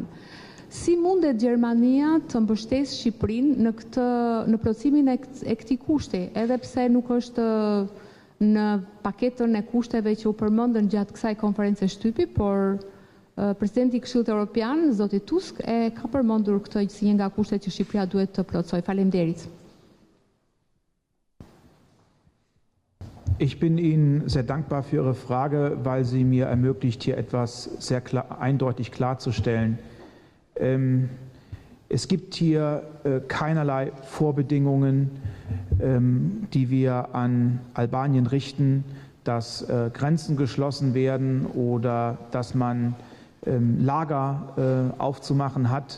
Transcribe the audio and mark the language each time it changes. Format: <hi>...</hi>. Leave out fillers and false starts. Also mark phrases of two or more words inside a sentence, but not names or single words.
<sq>Si mundet Gjermania të mbështesë Shqipërinë në plotësimin e këtij kushti, edhe pse nuk është në paketën e kushteve që u përmendën gjatë kësaj konference shtypi, por presidenti i Këshillit Evropian, zoti Tusk, e ka përmendur këtë si një nga kushtet që Shqipëria duhet të plotësojë. Faleminderit.</sq> <de>Ich bin Ihnen sehr dankbar für Ihre Frage, weil sie mir ermöglicht, hier etwas sehr eindeutig klarzustellen. Es gibt hier keinerlei Vorbedingungen, die wir an Albanien richten, dass Grenzen geschlossen werden oder dass man Lager aufzumachen hat.</de>